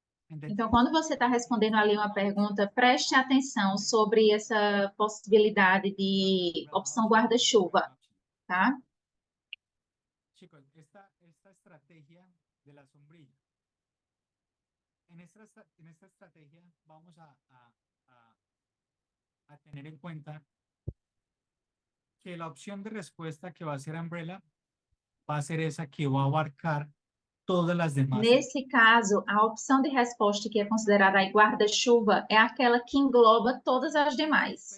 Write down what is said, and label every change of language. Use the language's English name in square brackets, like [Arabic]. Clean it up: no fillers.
[Portuguese] Então, quando você está respondendo ali uma pergunta, preste atenção sobre essa possibilidade de opção guarda-chuva, tá? [Spanish] Chicos, esta estrategia de la sombrilla. En esta estrategia vamos a tener en cuenta que la opción de respuesta que va a ser umbrella va a ser esa que va a abarcar todas las demás. [Portuguese] Nesse caso, a opção de resposta que é considerada aí guarda-chuva é aquela que engloba todas as demais.